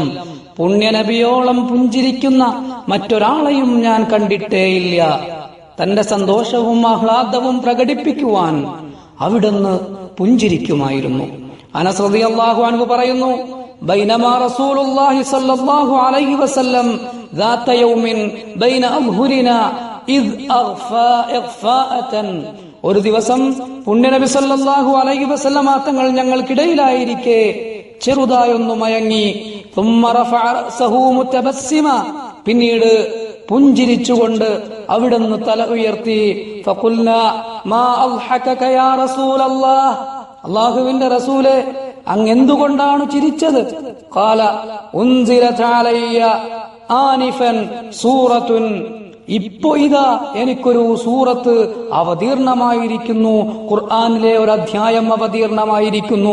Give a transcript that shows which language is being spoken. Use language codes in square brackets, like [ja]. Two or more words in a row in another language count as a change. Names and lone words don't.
[ml] പുണ്യനബിയോളം പുഞ്ചിരിക്കുന്ന മറ്റൊരാളെയും ഞാൻ കണ്ടിട്ടേയില്ല. തന്റെ സന്തോഷവും ആഹ്ലാദവും പ്രകടിപ്പിക്കുവാൻ അവിടുന്ന് പുഞ്ചിരിക്കുമായിരുന്നു. [ar] അനസ് رضي الله عنه പറയുന്നു, بينما رسول الله صلى الله عليه وسلم ذات يوم بين أظهرنا إذ أغفى إغفاءة. [ml] ഒരു ദിവസം പുണ്യനബി [ar] صلى الله عليه وسلم [ml] തങ്ങൾ ഞങ്ങൾക്കിടയിലായിരിക്കെ ചെറുതായൊന്നു മയങ്ങി. [ar] ثم رفع رأسه متبسما. [ml] പിന്നീട് പുഞ്ചിരിച്ചുകൊണ്ട് അവിടുന്ന് തല ഉയർത്തി. [ar] فقلنا ما أضحكك يا رسول الله. [ml] അല്ലാഹുവിന്റെ റസൂലേ, അങ്ങ് എന്തുകൊണ്ടാണ് ചിരിച്ചത്? [ar] قال أنزلت علي آنفا سورة. [ml] ഇപ്പോ ഇതാ എനിക്കൊരു സൂറത്ത് അവതീർണമായിരിക്കുന്നു, ഖുർആനിലെ ഒരു അധ്യായം അവതീർണമായിരിക്കുന്നു.